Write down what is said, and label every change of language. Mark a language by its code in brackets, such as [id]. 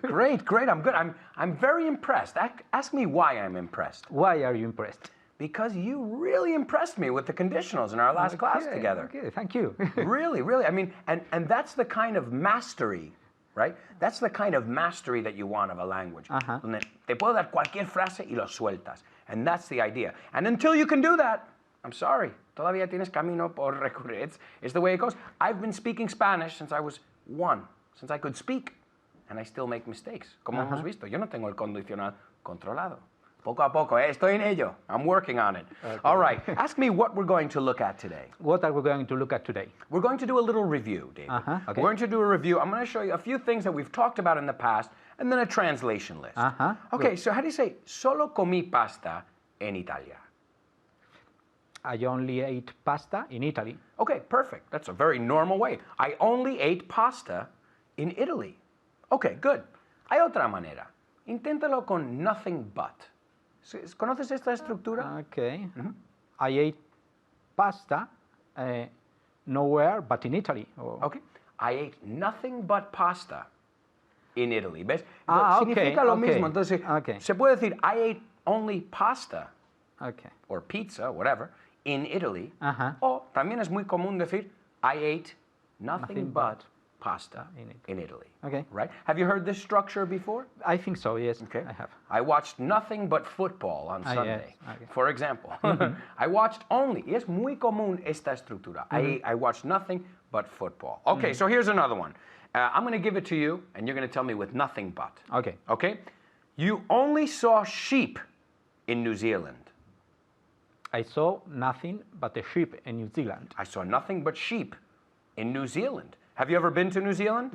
[en] Great. I'm good. I'm very impressed. Ask me why I'm impressed. Why are you impressed? Because you really impressed me with the conditionals in our last class together. Okay, thank you. Really. I mean, and that's the kind of mastery, right? That's the kind of mastery that you want of a language. [es] Donde te puedo dar cualquier frase y lo sueltas. [en] And that's the idea. And until you can do that, I'm sorry, [es] todavía tienes camino por recorrer. [en] It's the way it goes. I've been speaking Spanish since I was 1, since I could speak, and I still make mistakes. [es] Como hemos visto, yo no tengo el condicional controlado. Poco a poco, estoy en ello. [en] I'm working on it. Okay. All right, ask me what we're going to look at today. What are we going to look at today? We're going to do a little review, David. Okay. We're going to do a review. I'm going to show you a few things that we've talked about in the past, and then a translation list. Okay, good. So how do you say, [es] solo comí pasta en Italia? [en] I only ate pasta in Italy. Okay, perfect. That's a very normal way. I only ate pasta in Italy. [es] Okay, good. Hay otra manera. Inténtalo con [en] nothing but. [es] ¿Conoces esta estructura? [en] Okay. I ate pasta nowhere but in Italy. Okay. I ate nothing but pasta in Italy. [es] ¿Ves? Significa lo mismo. Entonces, se puede decir, [en] I ate only pasta. Or pizza, whatever, in Italy. [es] O también es muy común decir, [en] I ate nothing but pasta in Italy. Okay. Right? Have you heard this structure before? I think so, yes, Okay. I have. I watched nothing but football on Yes, Sunday. okay. For example, I watched only, [es] y es muy común esta estructura. [en] I watched nothing but football. Okay, so here's another one. I'm going to give it to you, and you're going to tell me with nothing but. Okay. Okay? You only saw sheep in New Zealand. I saw nothing but a sheep in New Zealand. I saw nothing but sheep in New Zealand. Have you ever been to New Zealand?